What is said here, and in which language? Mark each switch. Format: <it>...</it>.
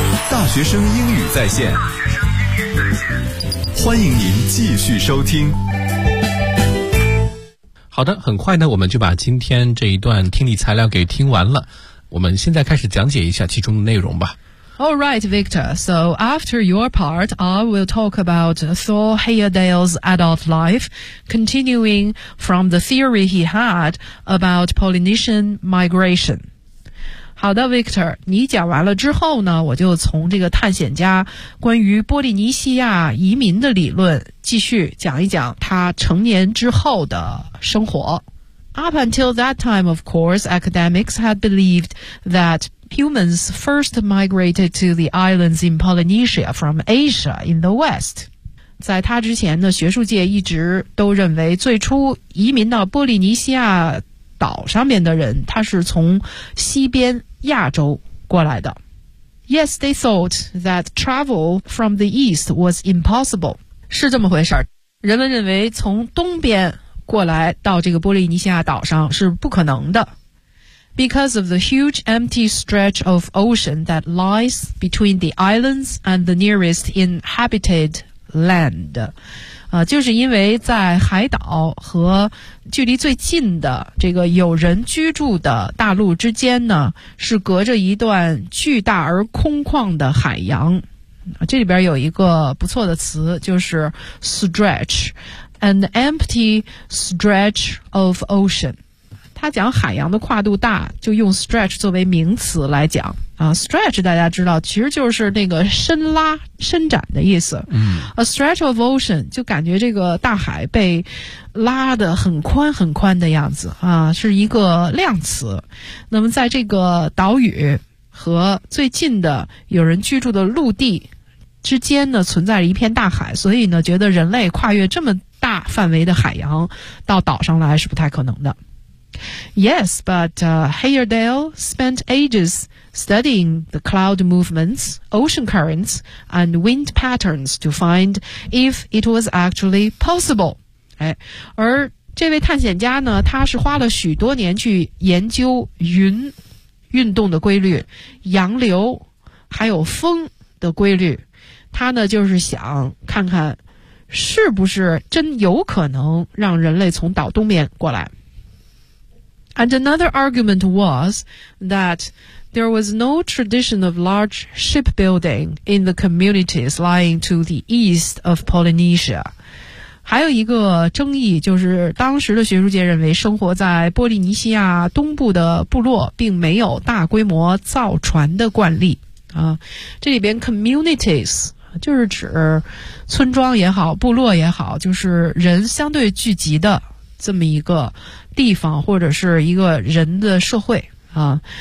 <zh>大学生英语在线。欢迎您继续收听。好的，很快呢我们就把今天这一段听力材料给听完了，我们现在开始讲解一下其中的内容吧。</zh> <en>Alright Victor, so after your part I will talk about Thor Heyerdahl's adult life, continuing from the theory he had about Polynesian migration.</en> <zh>好的 Victor, 你讲完了之后呢，我就从这个探险家关于波利尼西亚移民的理论继续讲一讲他成年之后的生活。</zh> <en>Up until that time, of course, academics had believed that humans first migrated to the islands in Polynesia from Asia in the West.</en> <zh>在他之前呢，学术界一直都认为最初移民到波利尼西亚岛上面的人，他是从西边亚洲过来的。</zh> <en>Yes, they thought that travel from the east was impossible.</en> <zh>是这么回事儿。人们认为从东边过来到这个波利尼西亚岛上是不可能的。</zh> <en>Because of the huge empty stretch of ocean that lies between the islands and the nearest inhabited land.</en> <zh>就是因为在海岛和距离最近的这个有人居住的大陆之间呢，是隔着一段巨大而空旷的海洋。这里边有一个不错的词，就是 stretch,</zh> <en>an empty stretch of ocean.</en> <zh>他讲海洋的跨度大，就用 stretch 作为名词来讲啊。 stretch 大家知道，其实就是那个伸拉、伸展的意思。嗯，</zh> <en>a stretch of ocean</en> <zh>就感觉这个大海被拉得很宽很宽的样子啊，是一个量词。那么在这个岛屿和最近的有人居住的陆地之间呢，存在着一片大海，所以呢，觉得人类跨越这么大范围的海洋到岛上来是不太可能的。</zh> <en>Yes, but Heyerdahl spent ages studying the cloud movements, ocean currents, and wind patterns to find if it was actually possible.</en> <zh>哎，而这位探险家呢，他是花了许多年去研究云运动的规律、洋流还有风的规律。他呢，就是想看看是不是真有可能让人类从岛东面过来。</zh> <en>And another argument was that there was no tradition of large shipbuilding in the communities lying to the east of Polynesia.</en> <zh>还有一个争议就是当时的学术界认为生活在波利尼西亚东部的部落并没有大规模造船的惯例。这里边 communities 就是指村庄也好，部落也好，就是人相对聚集的这么一个地方或者是一个人的社会啊。</zh>